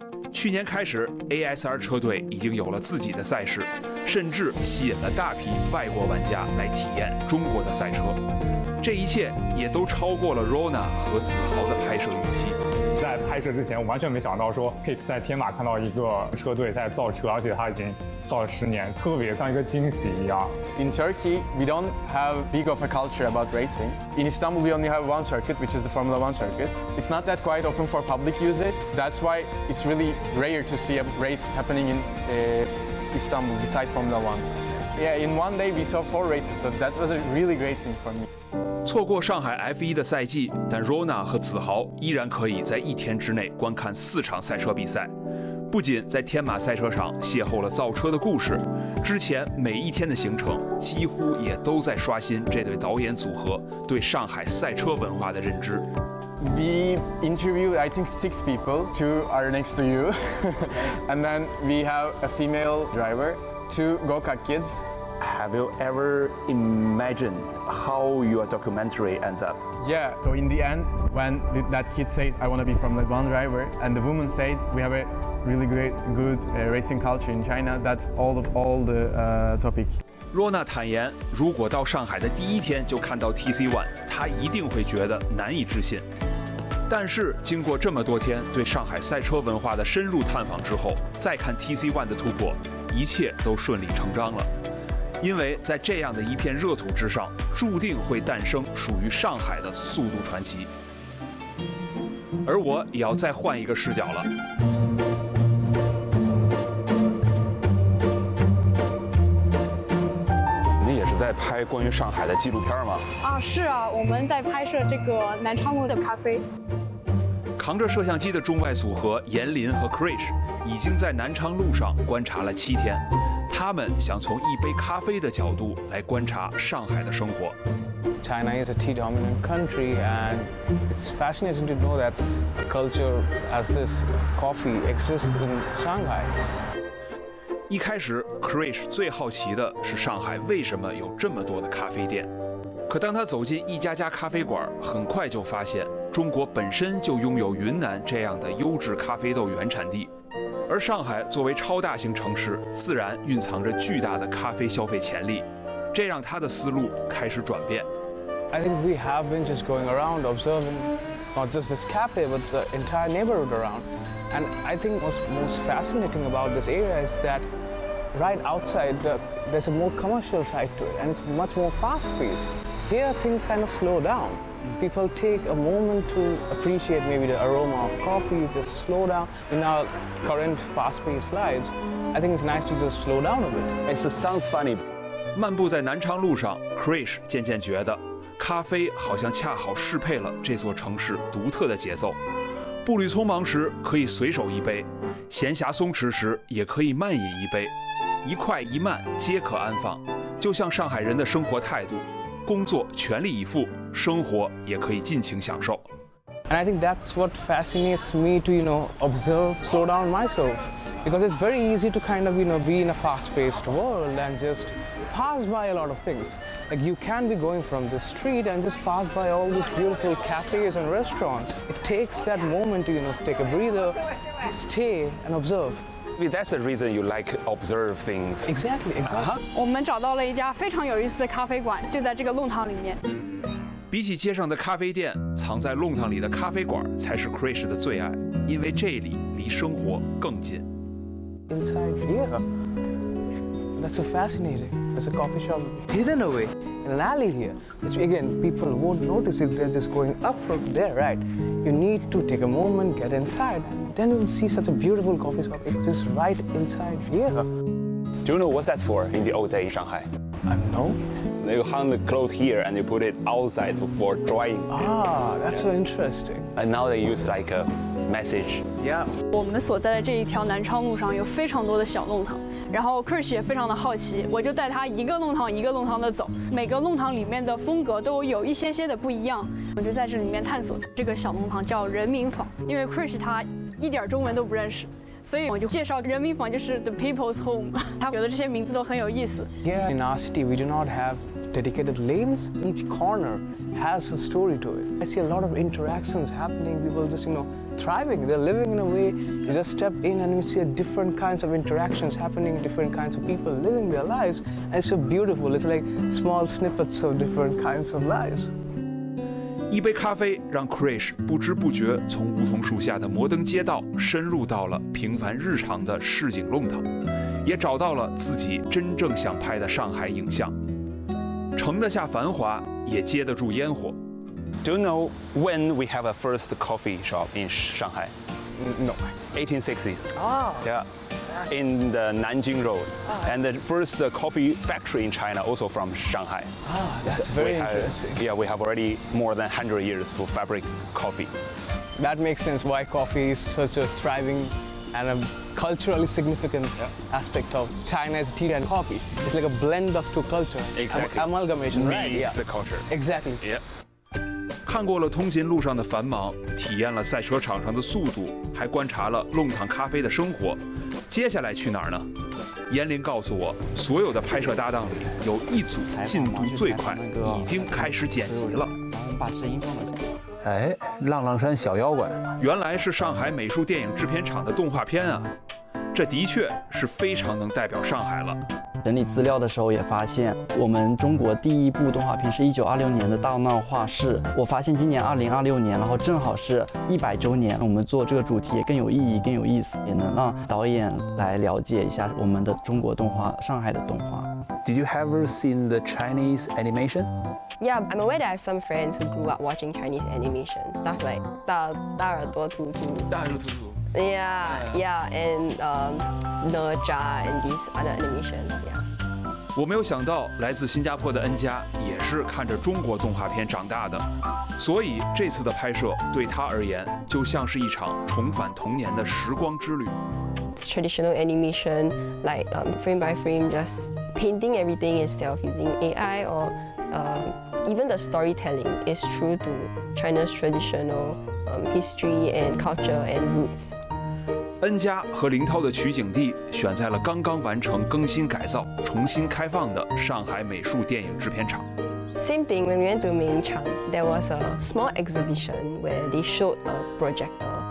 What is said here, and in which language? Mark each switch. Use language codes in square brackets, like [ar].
[zh] 去年开始 ASR 车队已经有了自己的赛事，甚至吸引了大批外国玩家来体验中国的赛车，这一切也都超过了 Rona 和子豪的拍摄预期。在拍摄之前我完全没想到说可以在天马看到一个车队在造车，而且它已经造了10年，特别像一个惊喜一样。 [en] In Turkey we don't have big of a culture about racing. In Istanbul we only have one circuit, which is the Formula One circuit. It's not that quite open for public usage. That's why it's really rare to see a race happening in Istanbul beside Formula One. Yeah, in one day we saw four races, so that was a really great thing for me. [zh] 错过上海 F1 的赛季，但 Rona 和子豪依然可以在一天之内观看四场赛车比赛。不仅在天马赛车场邂逅了造车的故事，之前每一天的行程几乎也都在刷新这对导演组合对上海赛车文化的认知。 [en] We interviewed, I think, six people. Two are next to you. And then we have a female driver, two go-kart kids. Have you ever imagined how your documentary ends up? Yeah. So in the end, when that kid says, I want to be Formula One driver, and the woman says, we have a really great, good racing culture in China, that's all the topic. [zh] 若娜坦言，如果到上海的第一天就看到 TC1， 她一定会觉得难以置信。但是经过这么多天对上海赛车文化的深入探访之后，再看 TC1 的突破，一切都顺理成章了。因为在这样的一片热土之上，注定会诞生属于上海的速度传奇。而我也要再换一个视角了。拍关于上海的纪录片吗？啊，是啊，我们在拍摄这个南昌路的咖啡。扛着摄像机的中外组合严林和 Krish 已经在南昌路上观察了七天，他们想从一杯咖啡的角度来观察上海的生活。 [en] China is a tea dominant country, and it's fascinating to know that a culture as this of coffee exists in Shanghai. [zh] 一开始 Krish 最好奇的是上海为什么有这么多的咖啡店，可当他走进一家家咖啡馆，很快就发现中国本身就拥有云南这样的优质咖啡豆原产地，而上海作为超大型城市，自然蕴藏着巨大的咖啡消费潜力，这让他的思路开始转变。 [en] I think we have been just going around observing not just this cafe but the entire neighborhood aroundAnd I think what's most fascinating about this area is that right outside, there's a more commercial side to it, and it's much more fast-paced. Here, things kind of slow down. People take a moment to appreciate maybe the aroma of coffee, just slow down. In our current fast-paced lives, I think it's nice to just slow down a bit. It sounds funny. [zh] 漫步在南昌路上， Krish 渐渐觉得咖啡好像恰好适配了这座城市独特的节奏。步履匆忙时可以随手一杯，闲暇松弛时也可以慢饮一杯，一快一慢皆可安放，就像上海人的生活态度，工作全力以赴，生活也可以尽情享受。 [en] And I think that's what fascinates me to, you know, observe, slow down myself, because it's very easy to kind of, you know, be in a fast-paced world and just pass by a lot of things. Like you can be going from the street and just pass by all these beautiful cafes and restaurants. It takes that moment to, you know, take a breather, stay and observe. I mean, that's the reason you like observe things. Exactly, exactly. Uh-huh. [zh] 我们找到了一家非常有意思的咖啡馆，就在这个弄堂里面。比起街上的咖啡店，藏在弄堂里的咖啡馆才是 Krish 的最爱，因为这里离生活更近。 [en] Inside, yeah. That's so fascinating. There's a coffee shop hidden away in an alley here. Which again, people won't notice if they're just going up from there, right? You need to take a moment, get inside, then you'll see such a beautiful coffee shop exists right inside here. Do you know what that's for in the old days in Shanghai? I don't know. You hang the clothes here and you put it outside for drying. Ah, that's so interesting. And now they use like a message. Yeah. [zh] 我们所在的这一条南昌路上有非常多的小弄堂，然后 Krish 也非常的好奇，我就带他一个弄堂一个弄堂的走，每个弄堂里面的风格都有一些些的不一样。我就在这里面探索，这个小弄堂叫人民坊，因为 Krish 他一点中文都不认识。所以我就介绍人民坊就是 [en] the people's home， [zh] 他觉得这些名字都很有意思。 [en] Yeah, in our city, we do not have dedicated lanes. Each corner has a story to it. I see a lot of interactions happening. People just, you know, thriving. They're living in a way. You just step in and you see different kinds of interactions happening, different kinds of people living their lives. And it's so beautiful. It's like small snippets of different kinds of lives. [zh] 一杯咖啡让 Krish 不知不觉从梧桐树下的摩登街道深入到了平凡日常的市井弄堂，也找到了自己真正想拍的上海影像。盛得下繁华，也接得住烟火。 [en] Do you know when we have a first coffee shop in Shanghai? No. 1860s. Oh. Yeah. in the Nanjing Road, and the first coffee factory in China also from Shanghai. Ah, that's so very interesting. Yeah, we have already more than 100 years of fabric coffee. That makes sense why coffee is such a thriving and a culturally significant aspect of China's tea and coffee. It's like a blend of two cultures. Exactly. Amalgamation, right? Meets the culture. Exactly. Yeah. [zh] 看过了通勤路上的繁忙，体验了赛车场上的速度，还观察了弄堂咖啡的生活，接下来去哪儿呢？严林告诉我，所有的拍摄搭档里有一组进度最快，已经开始剪辑了。把声音放下。哎，浪浪山小妖怪，原来是上海美术电影制片厂的动画片啊，这的确是非常能代表上海了。整理资料的时候也发现，我们中国第一部动画片是1926年的《大闹画室》。我发现今年2026年，然后正好是100周年，我们做这个主题也更有意义、更有意思，也能让导演来了解一下我们的中国动画、上海的动画。 [en] Did you ever seen the Chinese animation? Yeah, I'm aware that I have some friends who grew up watching Chinese animation stuff like 大耳朵图图。 [zh] 大耳朵图图。 [en] Ja and these other animations, yeah. [zh] 我没有想到来自新加坡的恩佳也是看着中国动画片长大的，所以这次的拍摄对他而言就像是一场重返童年的时光之旅。 [en] It's traditional animation, like frame by frame, just painting everything instead of using AI or even the storytelling is true to China's traditional history and culture and roots. [zh] 恩佳和林涛的取景地选在了刚刚完成更新改造、重新开放的上海美术电影制片厂。 [en] Same thing, when we went to Ming Chang, there was a small exhibition where they showed a projector.